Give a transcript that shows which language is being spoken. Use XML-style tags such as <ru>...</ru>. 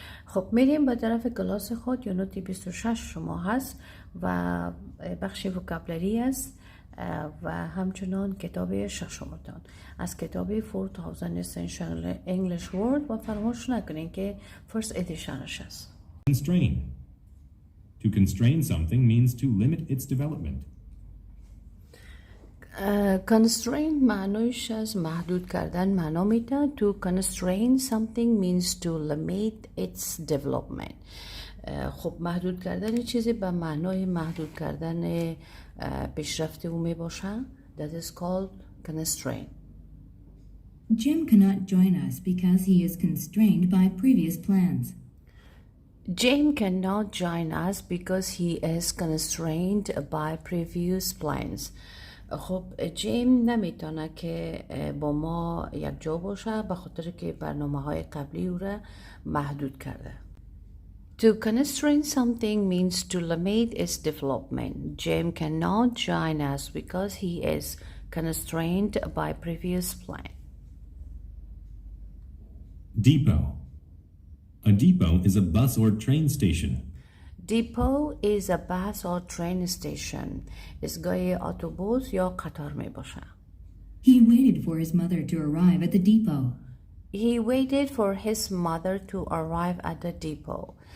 <fa>خب میریم به طرف کلاس خود. یونت 26 شما هست و بخش وکابلری است و همچنان کتاب ششمتان از کتاب 4000 Essential English Word و فراموش نکنین که</fa> <en>first edition</en> <fa>ش است.</fa> <en>Constrain. To constrain something means to limit its development.</en> <fa>Constrain معنیش از محدود کردن معنا میده.</fa> <en>To constrain something means to limit its development.</en> <fa>خب محدود کردن چیزی به معنای محدود کردن پیشرفته او می باشه.</fa> <en>That is called constraint. Jim cannot join us because he is constrained by previous plans. Jim cannot join us because he is constrained by previous plans.</en> <fa>خب جیم نمیتونه که با ما یک جا باشه به خاطر که برنامه‌های قبلی او را محدود کرده.</fa> <en>To constrain something means to limit its development. Jim cannot join us because he is constrained by previous plan. Depot. A depot is a bus or train station. Depot is a bus or train station.</en> <fa>ایستگاه اتوبوس یا قطار می باشه.</fa> <en>He waited for his mother to arrive at the depot. He waited for his mother to arrive at the depot.</en>